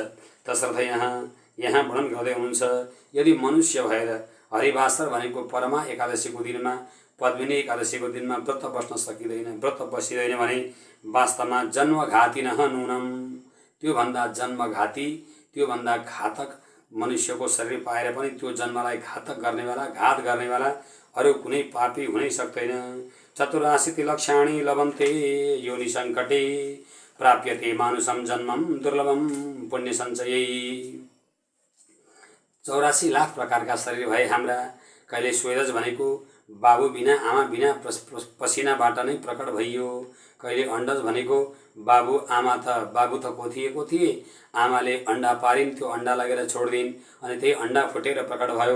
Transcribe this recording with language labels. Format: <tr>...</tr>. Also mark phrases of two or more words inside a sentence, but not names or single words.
<ne>तसर्थ यहाँ वर्णन गर्दै हुनुहुन्छ, यदि मनुष्य भएर हरिवासर भनेको परमा एकादशीको दिनमा, पद्मिनी एकादशीको दिनमा व्रत बस्न सकिँदैन, व्रत बसिँदैन भने वास्तवमा</ne> <sa>जन्मघाती न नूनम,</sa> <ne>त्योभन्दा जन्मघाती, त्योभन्दा घातक मनुष्यको शरीर पाएर पनि त्यो जन्मलाई घातक गर्नेवाला, घात गर्नेवाला अरू कुनै पापी हुनै सक्दैन।</ne> <sa>84 लक्षाणि लभन्ते योनि सङ्कटे प्राप्यते मानुषम जन्मम दुर्लभम पुण्य सञ्चयै।</sa> <ne>84 लाख प्रकारका शरीर भए हाम्रा। कहिले स्वेदज भनेको बाबु बिना आमा बिना पसिनाबाट नै प्रकट भइयो। कहिले अण्डज भनेको बाबु त कोथिएको थिए, आमाले अंडा पारिन्, त्यो अंडा लगेर छोडिदिन् अनि त्यही अंडा फुटेर प्रकट भयो।</ne>